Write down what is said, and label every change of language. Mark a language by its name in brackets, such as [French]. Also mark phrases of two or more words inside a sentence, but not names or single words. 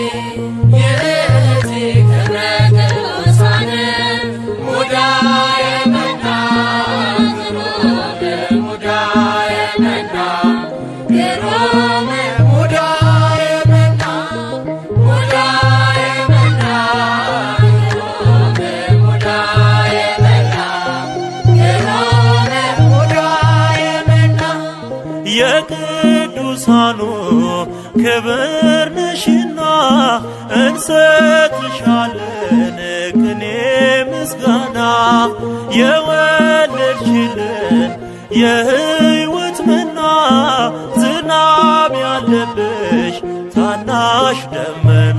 [Geez] ክብረ ቅዱሳን ሙዳየ መና ሙዳየ መና ሙዳየ መና ሙዳየ መና [Amharic] የቅዱሳኑ ክብር ነሽና እንሰጥሻለን ቅኔ ምስጋና የወለድሽልን የሕይወት መና ዝናብ ያለብሽ ታናሽ ደመና